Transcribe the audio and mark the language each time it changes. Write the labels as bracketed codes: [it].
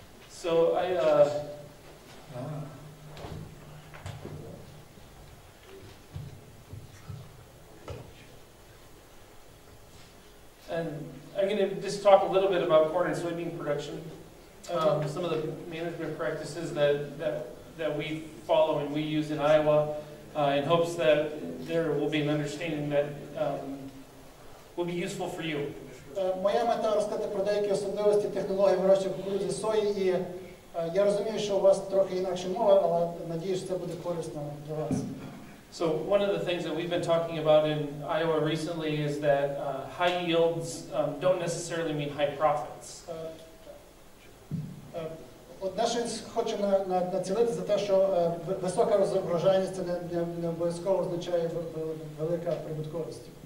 [en] So and I'm going to just talk a little bit about corn and soybean production. Some of the management practices that we follow and we use in Iowa in hopes that there will be an understanding that will be useful for you. [uk] Моя мета розказати про деякі особливості технології вирощування кукурудзи сої, і я розумію, що у вас трохи інакша мова, але надіюсь, що це буде корисно для вас. [en] So one of the things that we've been talking about in Iowa recently is that high yields don't necessarily mean high profits. [uk] Одне, що хочу націлити за те, що висока врожайність це не обов'язково означає велика прибутковість.